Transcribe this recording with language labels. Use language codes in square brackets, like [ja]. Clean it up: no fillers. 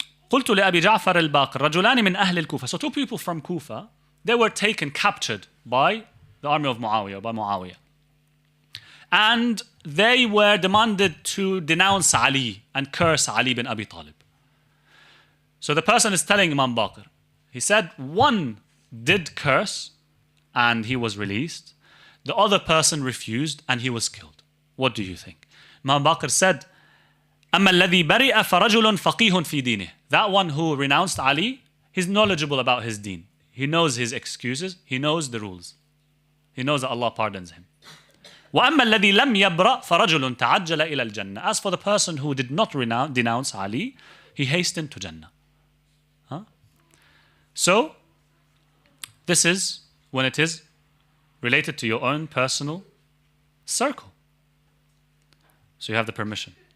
[ar] قلت لأبي جعفر الباقر رجلان من أهل الكوفة. [en] So two people from Kufa, they were captured by the army of Muawiyah, by Muawiyah. And they were demanded to denounce Ali and curse Ali bin Abi Talib. So the person is telling Imam Baqir, he said one did curse and he was released. The other person refused and he was killed. What do you think? Imam Baqir said, [ar] أما الذي برئ فرجل فقيه في دينه. [en] That one who renounced Ali, he's knowledgeable about his deen. He knows his excuses. He knows the rules. He knows that Allah pardons him. [ar] وأما الذي لم يبرأ فرجل تعجل إلى الجنة. [en] As for the person who did not denounce Ali, he hastened to Jannah. Huh? So, this is when it is related to your own personal circle. So you have the permission.